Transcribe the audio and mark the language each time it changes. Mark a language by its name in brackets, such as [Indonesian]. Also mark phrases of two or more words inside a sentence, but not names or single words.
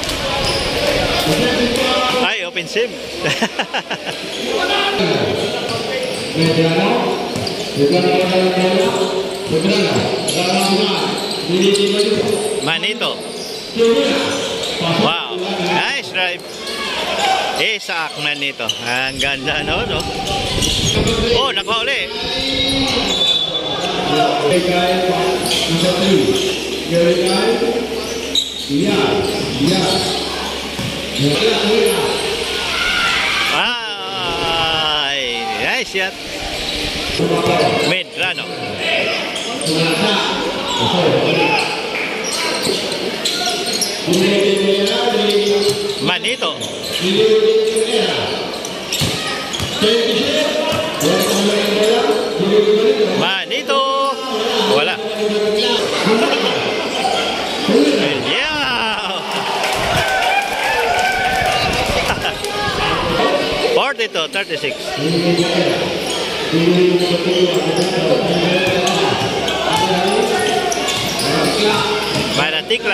[English] Ay, offensive. Manito. Wow. Nice drive. Isak Manito. [Filipino] Ang ganda no? Oh, nakahuli. Ay, [English] nice shot. Medrano. Manito. Manito. [Filipino] Wala. Yeah. 42-36. Manatikla.